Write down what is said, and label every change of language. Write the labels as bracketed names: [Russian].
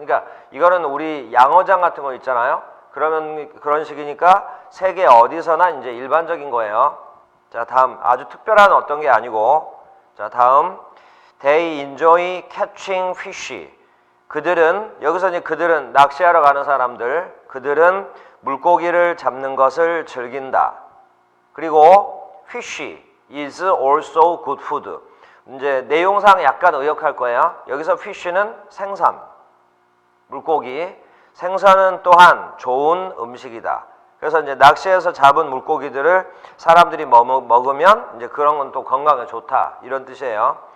[Korean] 그러니까 이거는 우리 양어장 같은 거 있잖아요. 그러면 그런 식이니까 세계 어디서나 이제 일반적인 거예요. 자, 다음 아주 특별한 어떤 게 아니고 자, 다음 [English] They enjoy catching fish. [Korean] 그들은 여기서 이제 그들은 낚시하러 가는 사람들 그들은 물고기를 잡는 것을 즐긴다. [English] 그리고 fish is also good food. [Korean] 이제 내용상 약간 의역할 거예요. 여기서 fish는 생선, 물고기, 생선은 또한 좋은 음식이다. 그래서 이제 낚시해서 잡은 물고기들을 사람들이 먹으면 이제 그런 건 또 건강에 좋다 이런 뜻이에요.